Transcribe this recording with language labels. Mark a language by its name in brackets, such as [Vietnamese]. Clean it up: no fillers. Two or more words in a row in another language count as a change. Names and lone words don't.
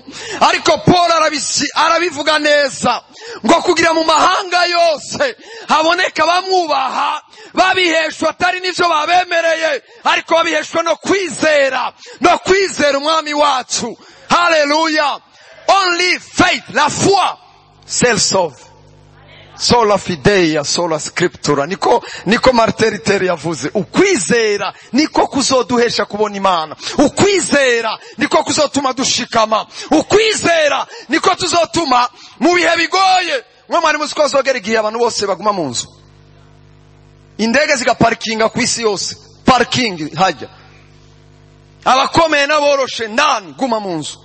[Rundi] Ariko Paul arabivuga neza ngo kugira mu mahanga yose haboneka bamwubaha, babiheshwa atari n'ivyo babemereye, ariko babiheshwa no kwizera, no kwizera umwami wacu. Haleluya. [English] Only faith, [French] la foi, celle sauve. [Latin] Sola fideia, sola scriptura. [Rundi] Niko Martin Luther yavuze. Ukwizera niko kuzoduhesha kubona Imana. Ukwizera niko kuzotuma dushikama. Ukwizera niko tuzotuma mu bihe bigoye. Mwe mwari muzi ko bazogera igihe abantu bose baguma mu nzu, indege zigaparkinga ku isi yose, parking hajya, abakomeye n'aboroshe ndani guma mu nzu.